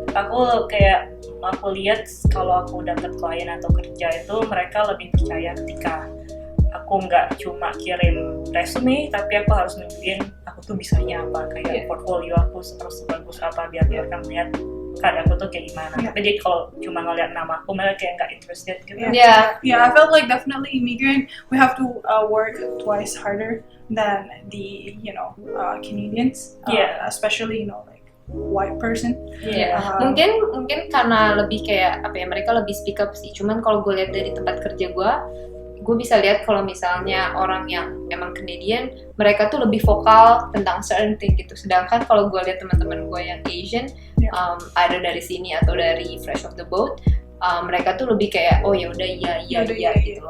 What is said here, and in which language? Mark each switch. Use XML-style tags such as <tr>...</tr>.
<id>Aku lihat kalau aku dapat klien atau kerja itu mereka lebih percaya ketika aku nggak cuma kirim resume, tapi aku harus nunjukin aku tuh bisanya apa, kayak portfolio aku harus sebagus apa biar mereka melihat karya aku tuh kayak gimana. Tapi dia kalau cuma ngeliat nama aku, mereka kayak nggak interested gitu.</id> <en>Yeah, I felt like definitely immigrant, we have to work twice harder than the Canadians, especially like white person.</en> <id>Mungkin karena lebih kayak mereka lebih speak up sih. Cuman kalau gue lihat dari tempat kerja gue bisa lihat kalau misalnya orang yang emang Canadian, mereka tuh lebih vokal tentang certain thing gitu. Sedangkan kalau gue lihat teman-teman gue yang Asian, ada dari sini atau dari</id> <en>fresh off the boat,</en> <id>mereka tuh lebih kayak ya udah iya gitu loh.</id>